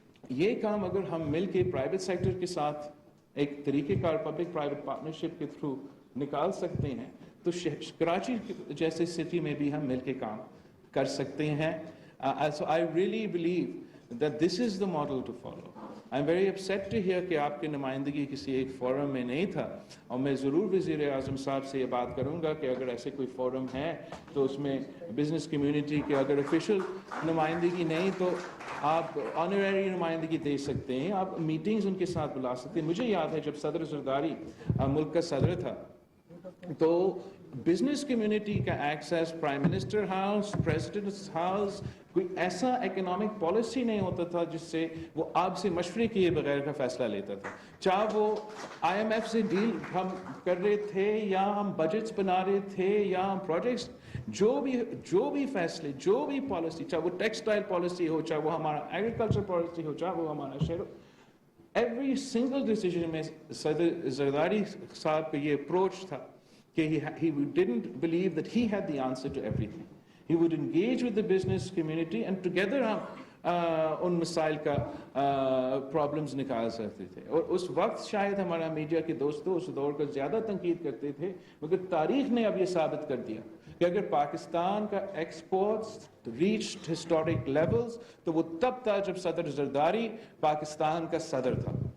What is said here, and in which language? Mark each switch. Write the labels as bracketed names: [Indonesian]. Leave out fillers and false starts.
[Urdu] یہ کام اگر ہم مل کے پرائیویٹ سیکٹر کے ساتھ ایک طریقہ کار پبلک پرائیویٹ پارٹنرشپ کے تھرو نکال سکتے ہیں تو کراچی جیسے سٹی میں بھی ہم مل کے کام کر سکتے ہیں. [English] So I really believe that this is the model to follow. I'm very upset to hear [Urdu] کہ آپ کی نمائندگی کسی ایک فورم میں نہیں تھا, اور میں ضرور وزیر اعظم صاحب سے یہ بات کروں گا کہ اگر ایسے کوئی فورم ہے تو اس میں بزنس کمیونٹی کے اگر آفیشیل نمائندگی نہیں تو آپ آنریری نمائندگی دے سکتے ہیں, آپ میٹنگز ان کے ساتھ بلا سکتے ہیں. مجھے یاد ہے جب صدر زرداری ملک کا صدر تھا تو بزنس کمیونٹی کا access prime minister house, presidents house, کوئی ایسا اکنامک پالیسی نہیں ہوتا تھا جس سے وہ آپ سے مشورے کیے بغیر کا فیصلہ لیتا تھا. چاہے وہ آئی ایم ایف سے ڈیل ہم کر رہے تھے یا ہم بجٹس بنا رہے تھے یا ہم پروجیکٹس, جو بھی فیصلے, جو بھی پالیسی, چاہے وہ ٹیکسٹائل پالیسی ہو, چاہے وہ ہمارا ایگریکلچر پالیسی ہو, چاہے وہ ہمارا شہر, ایوری سنگل ڈیسیجن میں صدر زرداری صاحب کا یہ اپروچ تھا کہ [English] he didn't believe that he had the answer to everything. He would engage with the business community and together [Urdu] ہم ان مسائل کا پرابلمز نکال سکتے تھے. اور اس وقت شاید ہمارا میڈیا کے دوستوں اس دور کا زیادہ تنقید کرتے تھے, مگر تاریخ نے اب یہ ثابت کر دیا کہ اگر پاکستان کا ایکسپورٹس ریچڈ ہسٹورک لیولز تو وہ تب تھا جب صدر زرداری پاکستان کا صدر تھا.